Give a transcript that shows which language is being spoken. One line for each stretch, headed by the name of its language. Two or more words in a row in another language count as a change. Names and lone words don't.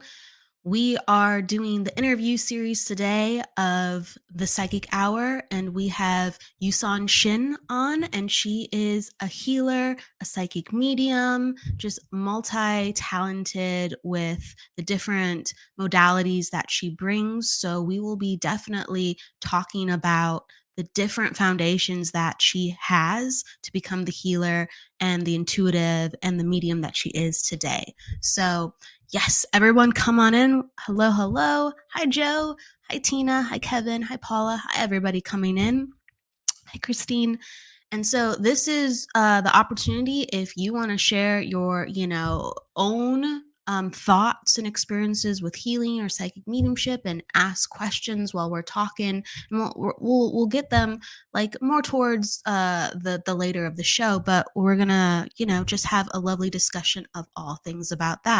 English: We are doing the interview series today of the Psychic Hour, and we have YuSon Shin on, and she is a healer, a psychic medium, just multi-talented with the different modalities that she brings. So we will be definitely talking about the different foundations that she has to become the healer and the intuitive and the medium that she is today. So yes, everyone come on in. Hello, hello. Hi, Joe. Hi, Tina. Hi, Kevin. Hi, Paula. Hi, everybody coming in. Hi, Christine. And so this is the opportunity if you want to share your, own thoughts and experiences with healing or psychic mediumship and ask questions while we're talking. And we'll get them like more towards the later of the show, but we're gonna just have a lovely discussion of all things about that.